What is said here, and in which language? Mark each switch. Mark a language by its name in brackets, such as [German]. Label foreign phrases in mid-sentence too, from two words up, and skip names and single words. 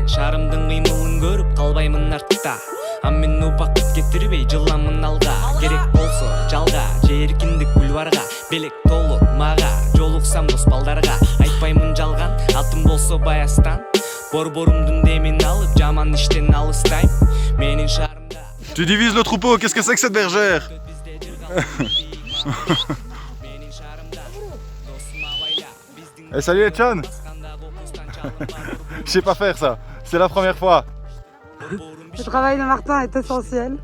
[Kyrgyz] шарымдын кыймылын көрүп калбаймын артта а мен убакыт кетирбей жыламын алга керек болсо жалга же эркиндик бульварга белек толот мага жолуксам дос балдарга айтпаймын жалган атым болсо баястан борборумдун демин алып жаман иштен алыстайм менин шаарымда. [French] Tu divises le troupeau, qu'est-ce que c'est que cette bergère? Eh salut Etchan. Je sais pas faire ça, c'est la première fois. Le travail de Martin est essentiel.